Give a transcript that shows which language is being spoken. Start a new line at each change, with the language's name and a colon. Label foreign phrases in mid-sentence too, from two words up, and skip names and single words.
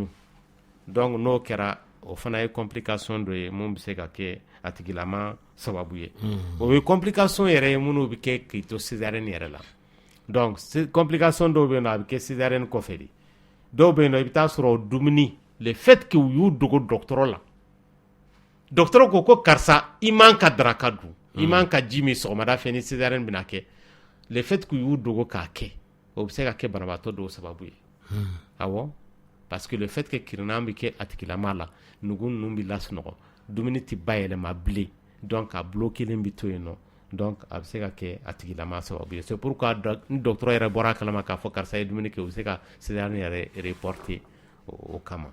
Bambara: Donc n'o kɛra o fana ye complication dɔ ye mun bɛ se ka kɛ a tigilama sababu ye. O ye complication yɛrɛ ye minnu bɛ kɛ k'i to césarienne yɛrɛ la. Donc complication dɔw bɛ yen nɔ a bɛ kɛ césarienne kɔfɛ de. Dɔw bɛ yen nɔ i bɛ taa sɔrɔ dumuni
French: le fait que
Bambara: u y'u dogo dɔgɔtɔrɔ la. Dɔgɔtɔrɔ ko karisa i man ka daraka dun. I man ka ji min sɔgɔmada fɛ ni césarienne bɛna kɛ.
French: Le fait que
Bambara: u y'u dogo k'a kɛ o bɛ se ka kɛ banabaatɔ dɔw sababu ye. Awɔ.
French: Parce que le fait que
Bambara: kirinan bɛ kɛ a tigilama la nugu ninnu bɛ lasunɔgɔ dumuni tɛ bayɛlɛma bilen donc a bolo kelen bɛ to yen nɔ donc a bɛ se ka kɛ a tigilama sababu ye.
French: C'est pourquoi
Bambara: ni dɔgɔtɔrɔ yɛrɛ bɔra a kalama k'a fɔ karisa ye dumuni kɛ u bɛ se ka césarienne yɛrɛ reporter o kama.